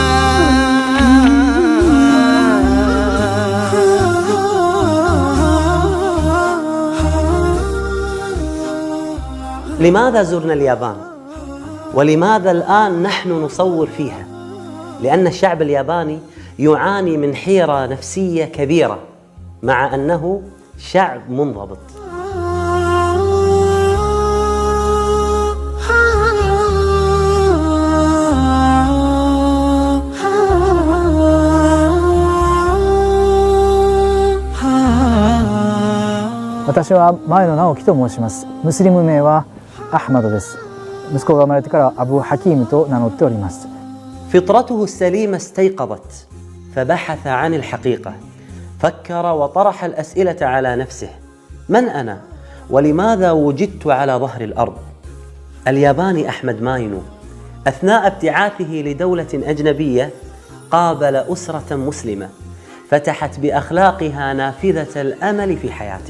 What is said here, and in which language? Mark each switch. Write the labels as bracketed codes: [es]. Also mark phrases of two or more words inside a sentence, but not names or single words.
[ar] لماذا زرنا اليابان؟ ولماذا الآن نحن نصور فيها؟ لأن الشعب الياباني يعاني من حيرة نفسية كبيرة مع أنه شعب منضبط. [ja] 私は前野直樹と申します。ムスリム名はアハマドです。息子が生まれてからアブ・ハキームと名乗っております。 [ar] فطرته السليمة استيقظت فبحث عن الحقيقة فكر وطرح الأسئلة على نفسه من أنا؟ ولماذا وجدت على ظهر الأرض؟ الياباني أحمد ماينو أثناء ابتعاثه لدولة أجنبية قابل أسرة مسلمة فتحت بأخلاقها نافذة الأمل في حياته.